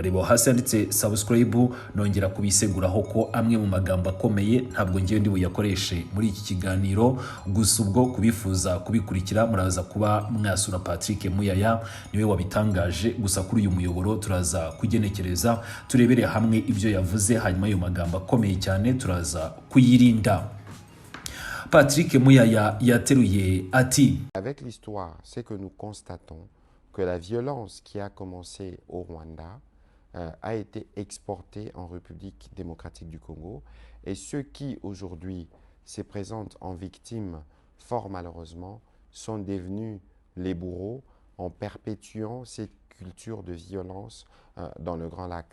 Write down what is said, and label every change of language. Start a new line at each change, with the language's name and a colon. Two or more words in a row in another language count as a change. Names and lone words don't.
Kinyarwanda: Reba hasi handitse subscribe, nongera kubiseguraho ko amwe mu magambo akomeye ntabwo ngiye ndi buyakoreshe muri iki kiganiro, gusa ubwo kubifuza kubikurikira muraza kuba mwasura Patrick Muyaya, niwe wabitangaje. Gusa kuri uyu muyoboro turaza kugenekereza turebere hamwe ibyo yavuze, hanyuma ayo magambo akomeye cyane turaza kuyirinda. Patrick Muyaya yateruye ati:
French: Avec l'histoire, c'est que nous constatons que la violence qui a commencé au Rwanda a été exportée en République démocratique du Congo, et ceux qui aujourd'hui se présentent en victimes, fort malheureusement, sont devenus les bourreaux en perpétuant cette culture de violence dans le Grand Lac.